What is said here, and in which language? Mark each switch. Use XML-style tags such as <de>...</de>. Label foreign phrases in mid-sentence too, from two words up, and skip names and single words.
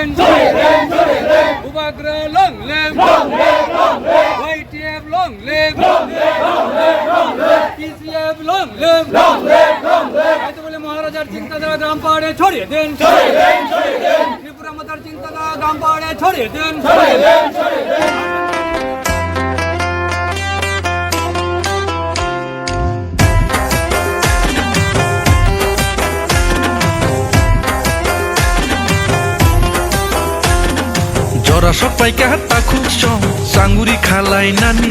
<bn>ভূভাগরা</bn> <en>long live,</en> <bn>YTF</bn> <en>long live,</en> <bn>PCF</bn> <en>long live.</en> <bn>এত বলে মহারাজার চিন্তাধারা গ্রাম পাহাড়ে ছড়িয়ে দেন, ত্রিপুরা মাতার চিন্তাধারা গ্রাম পাহাড়ে ছড়িয়ে দেন।</bn> <trp>Jora sopai ka takuk song sanguri khalai nani</trp>